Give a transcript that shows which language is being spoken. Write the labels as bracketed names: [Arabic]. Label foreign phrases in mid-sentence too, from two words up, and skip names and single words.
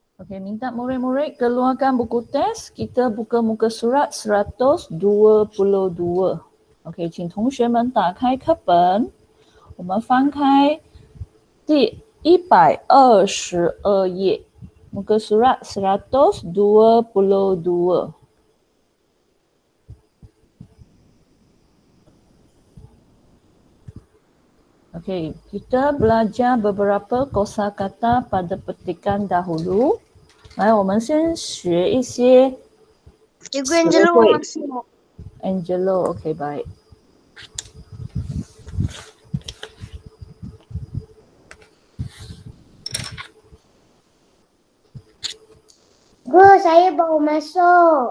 [Malay] Okey, minta murid-murid keluarkan buku teks. Kita buka muka surat 122. Okey， [Chinese] 请同学们打开课本，我们翻开第122页 ， [Malay] muka surat 122. Okey, kita belajar beberapa kosakata pada petikan dahulu. [Chinese] 来，我们先学一些 [Malay] Cikgu Angelo mau masuk. Angelo, okey baik. Guru, saya baru masuk.